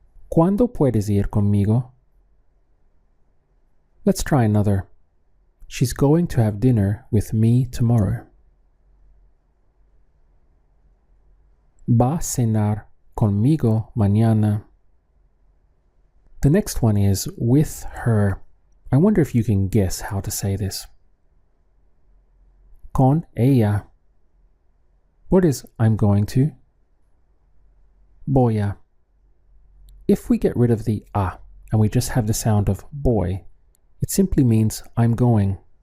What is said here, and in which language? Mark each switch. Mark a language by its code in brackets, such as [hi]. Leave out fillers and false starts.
[es] ¿Cuándo puedes ir conmigo? [en] Let's try another. She's going to have dinner with me tomorrow. Va a cenar conmigo mañana. The next one is with her. I wonder if you can guess how to say this. [es] Con ella. [en] What is I'm going to? [es] Voy a. [en] If we get rid of the a and we just have the sound of boy, it simply means I'm going.